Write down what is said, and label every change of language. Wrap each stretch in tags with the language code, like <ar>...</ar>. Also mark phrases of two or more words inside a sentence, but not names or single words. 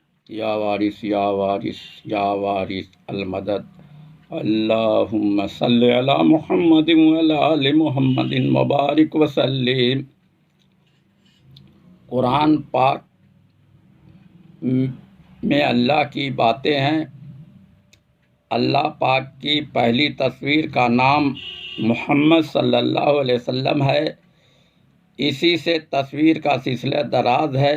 <ar>يا وارث يا وارث يا وارث المدد. اللهم صل على محمد وعلى آل محمد مبارك وسلم.</ar> <hi>कुरान पाक में अल्लाह की बातें हैं। अल्लाह पाक की पहली तस्वीर का नाम मोहम्मद</hi> <ar>صلى الله عليه وسلم</ar> <hi>है। इसी से तस्वीर का सिलसिला दराज है।</hi>